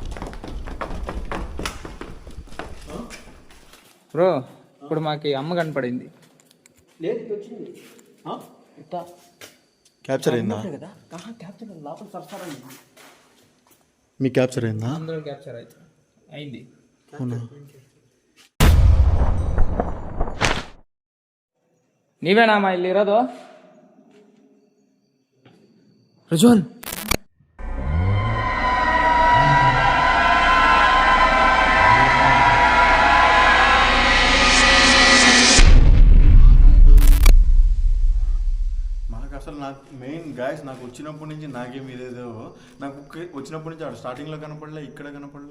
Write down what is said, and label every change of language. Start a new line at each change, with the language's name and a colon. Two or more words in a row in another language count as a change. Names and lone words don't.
Telugu: బ్రో ఇప్పుడు మాకు అమ్మ కనపడింది. లేదు వచ్చింది క్యాప్చర్ అయిందా? కదా క్యాప్చర్ లోపల సరసరండి. మీ క్యాప్చర్ అయిందా? అందరూ క్యాప్చర్ అయింది. అవునా?
Kannada: ನೀವೇನಾ ಅಮ್ಮ ಇಲ್ಲಿರೋದು? ಪ್ರಜ್ವಲ್
Telugu: నాకు అసలు మెయిన్ గాయస్ నాకు వచ్చినప్పటి నుంచి నాకేం ఇదేదో నాకు వచ్చినప్పటి నుంచి స్టార్టింగ్లో కనపడలే, ఇక్కడ కనపడలే,